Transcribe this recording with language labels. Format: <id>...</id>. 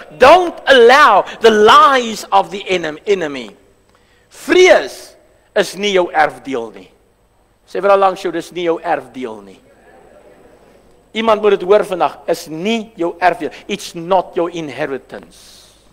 <en>Don't allow the lies of the enemy.</en> <af>Vrees is nie jou erfdeel nie. Sê vir al langs jou, dis nie jou erfdeel nie. Iemand moet dit hoor vandag, is nie jou erfdeel.</af> <en>It's not your inheritance.</en>